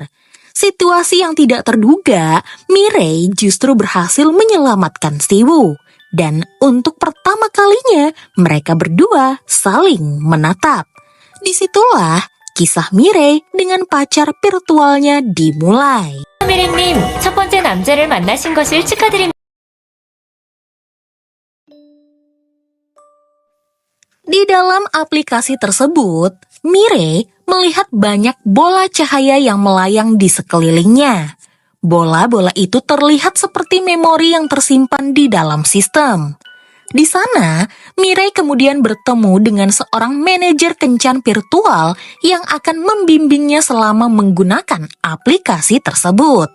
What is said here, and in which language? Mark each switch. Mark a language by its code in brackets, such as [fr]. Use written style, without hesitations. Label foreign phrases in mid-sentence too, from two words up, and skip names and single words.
[id] Situasi yang tidak terduga, Mirei justru berhasil menyelamatkan Siwoo. Dan untuk pertama kalinya, mereka berdua saling menatap. Disitulah kisah Mirei dengan pacar virtualnya dimulai. [ko] 미래님, 첫 번째 남자를 만나신 것을 축하드립니다. [id] Di dalam aplikasi tersebut, Mirei melihat banyak bola cahaya yang melayang di sekelilingnya. Bola-bola itu terlihat seperti memori yang tersimpan di dalam sistem. Di sana, Mirei kemudian bertemu dengan seorang manajer kencan virtual yang akan membimbingnya selama menggunakan aplikasi tersebut.